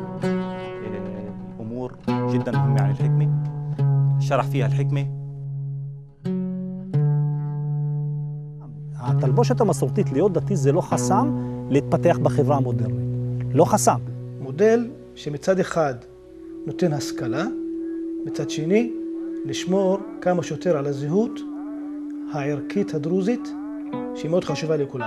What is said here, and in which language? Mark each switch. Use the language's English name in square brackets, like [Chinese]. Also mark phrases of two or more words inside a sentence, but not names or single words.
[Arabic] أمور جدا مهمة عن الحكمة، شرح فيها الحكمة. [Hebrew] התלבושת המסורתית להיות דתי זה לא חסם להתפתח בחברה המודרנית. לא חסם. מודל שמצד אחד נותן השכלה, מצד שני לשמור כמה שיותר על הזהות הערכית הדרוזית שהיא מאוד חשובה לכולם.